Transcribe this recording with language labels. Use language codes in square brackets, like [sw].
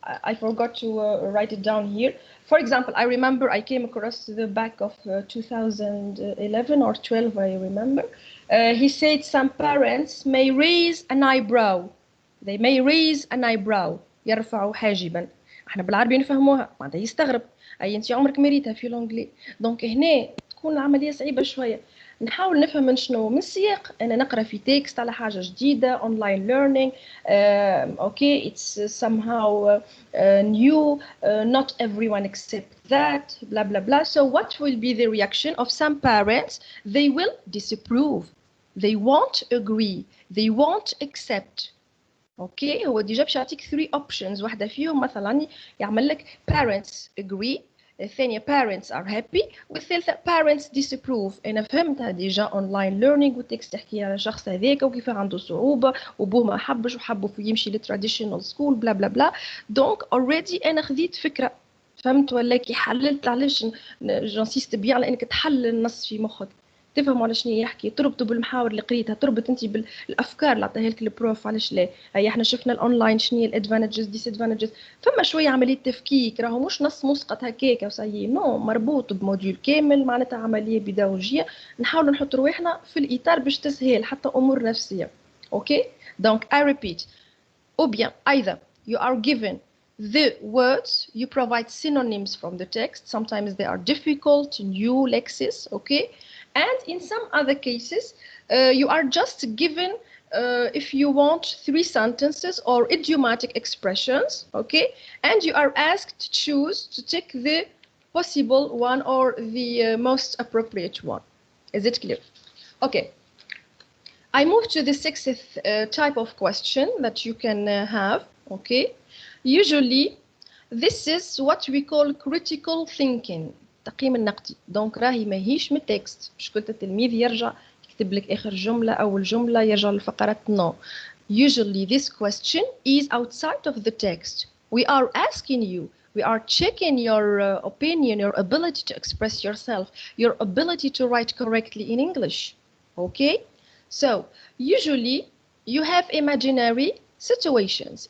[en] I forgot to write it down here. For example, I remember I came across the back of 2011 or 12, I remember. He said some parents may raise an eyebrow. They may raise an eyebrow. [ar] يرفعوا حاجبا. احنا بالعربي نفهموها معناتها يستغرب. اي انت عمرك ما ريتها في لونجلي. دونك هنا تكون العمليه صعيبه شويه. نحاول نفهم من شنو من السياق. انا نقرا في تكست على حاجه جديده online learning. [en] Okay, it's somehow new. Not everyone accepts that. Blah blah blah. So what will be the reaction of some parents? They will disapprove. They won't agree. They won't accept. [ar] اوكي هو ديجا باش يعطيك 3 اوبشنز واحده فيهم مثلا يعمل لك [en] parents agree [ar] الثانيه [en] parents are happy [ar] والثالثه [en] parents disapprove. [ar] انا فهمتها ديجا اونلاين ليرنينغ والتكست تحكي على الشخص هذاك وكيف عنده صعوبه وبوه ما حبش وحبوا يمشي للتراديشنال سكول بلا بلا بلا. دونك اوريدي انا خذيت فكره فهمت ولا كي حللت علاش [fr] جانسيست بيان [ar] على انك تحلل النص في مخك تفهموا على شنو يحكي تربطوا بالمحاور اللي قريتها تربط انت بالافكار اللي عطاها لك البروف علاش لا. هي احنا شفنا الاونلاين شنو هي الادفانتجز ديسادفانتجز فما شويه عمليه تفكيك راهو مش نص مسقط هكاك وصاي نو مربوط بموديول كامل معناتها عمليه بيداغوجيه نحاولوا نحط رواحنا في الاطار باش تسهل حتى امور نفسيه. [en] okay دونك I repeat [fr] ou bien [en] either you are given the words, you provide synonyms from the text. Sometimes they are difficult, new lexis, okay? And in some other cases, you are just given if you want 3 sentences or idiomatic expressions, okay, and you are asked to choose to tick the possible one or the most appropriate one. Is it clear? Okay. I move to the 6th type of question that you can have, okay. Usually, this is what we call critical thinking. [ar] التقييم النقدي. دونك راهي ماهيش من التكست. مش كل التلميذ يرجع يكتب لك آخر جملة أول جملة يرجع للفقرات. [en] No. Usually this question is outside of the text. We are asking you, we are checking your opinion, your ability to express yourself, your ability to write correctly in English. Okay? So, usually you have imaginary situations.